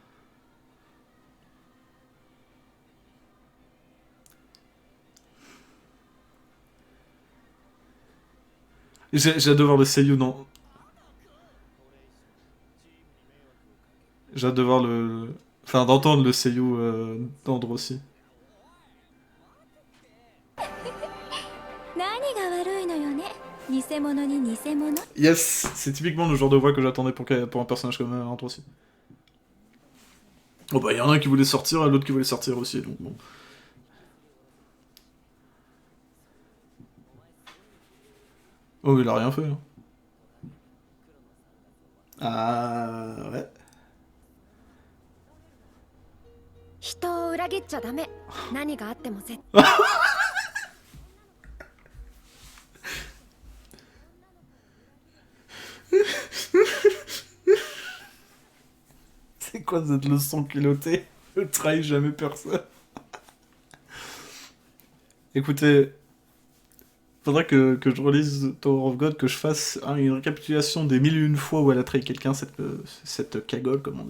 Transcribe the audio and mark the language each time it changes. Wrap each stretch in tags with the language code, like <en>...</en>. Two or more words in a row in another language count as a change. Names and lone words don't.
<fr>J'ai hâte de voir le seiyuu dans... J'ai hâte de voir le... Enfin, d'entendre le seiyuu d'Androssi.</fr> <ja>何が悪いのよね偽物に偽物</ja> <fr>Yes, c'est typiquement le genre de voix que j'attendais pour un personnage comme Androssi. Oh bah, il y en a un qui voulait sortir et l'autre qui voulait sortir aussi, donc bon. Oh, il a rien fait. Hein. Ah, ouais.</fr> <ja>人を裏切っちゃダメ何があっても絶</ja> <fr>C'est quoi cette leçon pilotée? Ne trahis jamais personne. Écoutez, faudrait que je relise Tower of God, que je fasse une récapitulation des mille et une fois où elle a trahi quelqu'un, cette cagole, comme on dit.</fr>